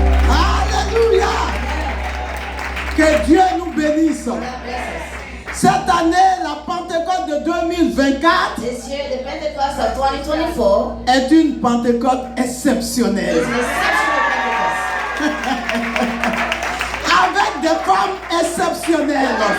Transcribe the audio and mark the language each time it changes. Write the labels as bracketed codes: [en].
[fr] Alléluia. Que Dieu nous bénisse. Cette année, la Pentecôte de 2024 [en] This year, the Pentecost of 2024 [fr] est une Pentecôte exceptionnelle. [en] is an exceptional Pentecost. [fr] Avec des femmes exceptionnelles.